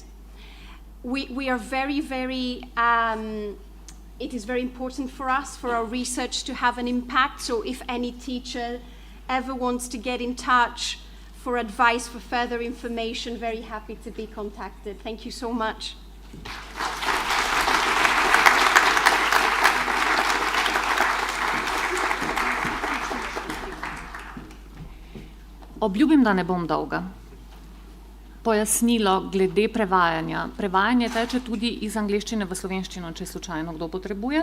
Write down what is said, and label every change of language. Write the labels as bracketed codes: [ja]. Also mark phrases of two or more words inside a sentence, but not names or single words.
[en] We are very, it is very important for us, for our research to have an impact. So if any teacher ever wants to get in touch for advice, for further information, very happy to be contacted. Thank you so much. [sl] Obljubim, da ne bom dolga. Pojasnilo glede prevajanja. Prevajanje teče tudi iz angleščine v slovenščino, če slučajno kdo potrebuje.